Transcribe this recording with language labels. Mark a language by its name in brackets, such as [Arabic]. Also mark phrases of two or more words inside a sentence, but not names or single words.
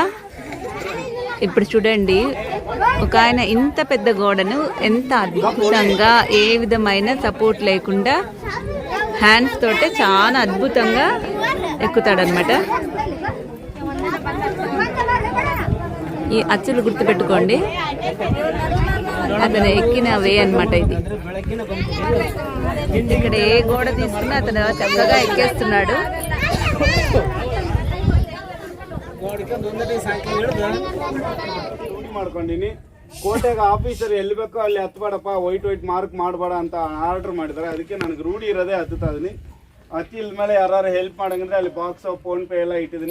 [Telugu] ఇప్పుడు చూడండి, ఒక ఆయన ఇంత పెద్ద గోడను ఎంత అద్భుతంగా, ఏ విధమైన సపోర్ట్ లేకుండా హ్యాండ్స్ తోటే చాలా అద్భుతంగా ఎక్కుతాడనమాట. ఈ అచ్చులు గుర్తుపెట్టుకోండి. అతను ఎక్కిన వే అన్నమాట ఇది. ఇక్కడ ఏ గోడ తీసుకున్నా అతను చక్కగా ఎక్కేస్తున్నాడు. [Kannada] ಮಾಡ್ಕೊಂಡಿನಿ ಕೋಟೆಗೆ ಆಫೀಸರ್ ಎಲ್ಲಿ ಬೇಕೋ ಅಲ್ಲಿ ಹತ್ಬೇಡಪ್ಪ [English] white mark [Kannada] ಮಾಡಬೇಡ ಅಂತ ಆರ್ಡರ್ ಮಾಡಿದ್ದಾರೆ. ಅದಕ್ಕೆ ನನಗೆ ರೂಢಿ ಇರೋದೇ ಹತ್ತುತ್ತಾ ಇದೀನಿ. ಹತ್ತಿದ ಮೇಲೆ ಯಾರು ಹೆಲ್ಪ್ ಮಾಡಂದ್ರೆ ಅಲ್ಲಿ ಬಾಕ್ಸ್ ಫೋನ್ ಪೇ ಎಲ್ಲ ಇಟ್ಟಿದ್ದೀನಿ.